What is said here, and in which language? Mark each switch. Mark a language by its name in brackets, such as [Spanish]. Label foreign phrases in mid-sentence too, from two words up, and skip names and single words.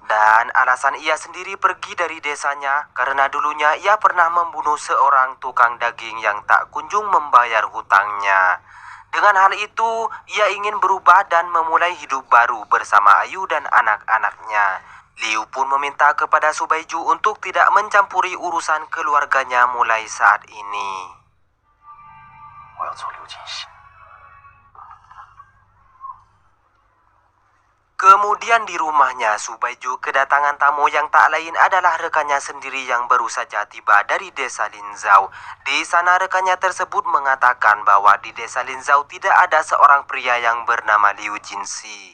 [Indonesian] Dan alasan ia sendiri pergi dari desanya karena dulunya ia pernah membunuh seorang tukang daging yang tak kunjung membayar hutangnya. Dengan hal itu, ia ingin berubah dan memulai hidup baru bersama Ayu dan anak-anaknya. Liu pun meminta kepada Su Baiju untuk tidak mencampuri urusan keluarganya mulai saat ini. [Chinese] 我要做刘金喜。 [Indonesian] Kemudian di rumahnya, Su Baiju kedatangan tamu yang tak lain adalah rekannya sendiri yang baru saja tiba dari desa Linzhou. Di sana rekannya tersebut mengatakan bahwa di desa Linzhou tidak ada seorang pria yang bernama Liu Jinxi.